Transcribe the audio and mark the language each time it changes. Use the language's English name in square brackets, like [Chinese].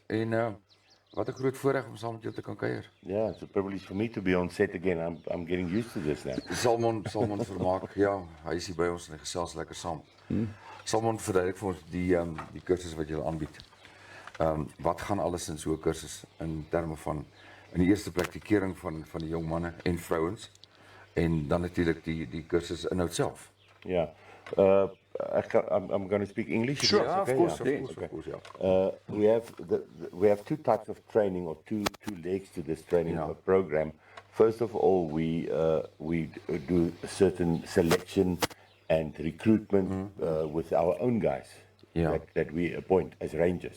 [Afrikaans] En wat 'n groot voorreg om saam met jou te kan kuier. [English] Yeah, it's a privilege for me to be on set again. I'm getting used to this now. [Afrikaans] Salmon vermaak. Ja, hy is hier by ons en hy gesels lekker saam. Salmon verduidelik vir ons die kursus wat jy aanbied. Wat gaan alles in so 'n kursus in terme van in die eerste plek die kering van die jong manne en vrouens en dan natuurlik die kursus inhoud self. [English] Yeah. I'm going to speak English. if Sure, that's okay? Of course, yeah. We have two types of training, or two legs to this training program. First of all, we do a certain selection and recruitment with our own guys that we appoint as rangers.